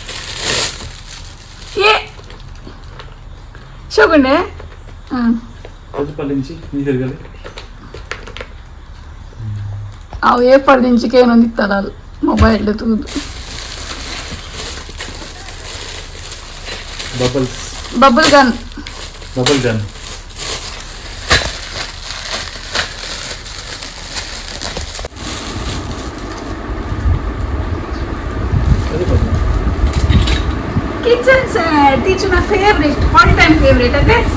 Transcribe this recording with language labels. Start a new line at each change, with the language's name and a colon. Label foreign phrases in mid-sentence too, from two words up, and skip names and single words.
Tulu: ಶೋಗುಂಡೆ ಪಲ್ಲಿಂಚಿ ನೀರಿಗಲಿ ಅವು ಏಪಲ್ ನಿಂಚಿಕೆ ಏನೊಂದು ಇತ್ತಲ್ಲ ಅದು ಮೊಬೈಲ್ ತೂದು
English: bubble gun kitchen set it's my favorite all time favorite okay